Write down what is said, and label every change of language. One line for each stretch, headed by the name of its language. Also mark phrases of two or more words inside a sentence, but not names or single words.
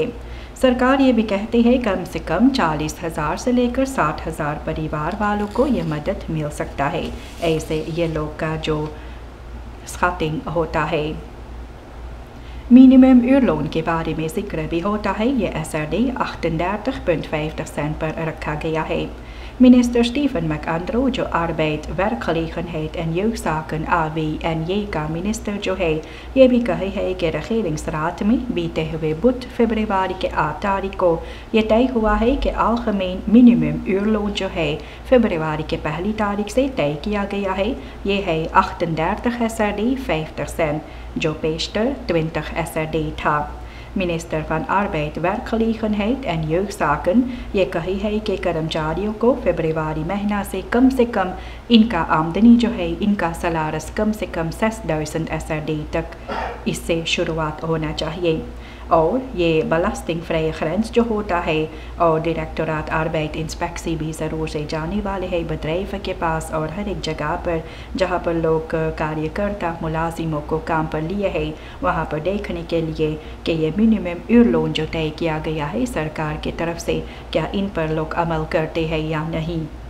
Caribbean Hindustani: सरकार ये भी कहती है कम से कम 40,000 से लेकर 60,000 परिवार वालों को ये मदद मिल सकता है, ऐसे ये लोग का जो स्कैटिंग होता है।
Dutch: minimum uurloon
Caribbean Hindustani: के बारे में जिक्र भी होता है। ये SRD 38,50 पर रखा गया है। Minister Stephen McAndrew जो Arbeid, Werkgelegenheid en Jeugdzaken AWNJ का मिनिस्टर जो है ये भी कहे है कि regeringsraad में बीते हुए बुध फरवरी के 8 तारीख को ये तय हुआ है कि
Dutch: algemeen minimum uurloon
Caribbean Hindustani: जो है फरवरी के 1 तारीख से तय किया गया है। ये है 38 SRD 50 जो पेशतर 20 SRD था। मिनिस्टर van Arbeid, Werkgelegenheid en Jeugdzaken ये कही है कि कर्मचारियों को फरवरी महीना से कम इनका आमदनी जो है, इनका सलारस कम से कम 6,000 SRD तक इससे शुरुआत होना चाहिए। और ये
Dutch: belasting vrije grens
Caribbean Hindustani: जो होता है और डायरेक्टोरेट arbeid इंस्पेक्सी भी ज़रूर से जाने वाले हैं बदरैफ़ के पास और हर एक जगह पर जहाँ पर लोग कार्यकर्ता मुलाजिमों को काम पर लिए हैं वहाँ पर देखने के लिए कि ये
Dutch: minimum uurloon
Caribbean Hindustani: जो तय किया गया है सरकार की तरफ से क्या इन पर लोग अमल करते हैं या नहीं।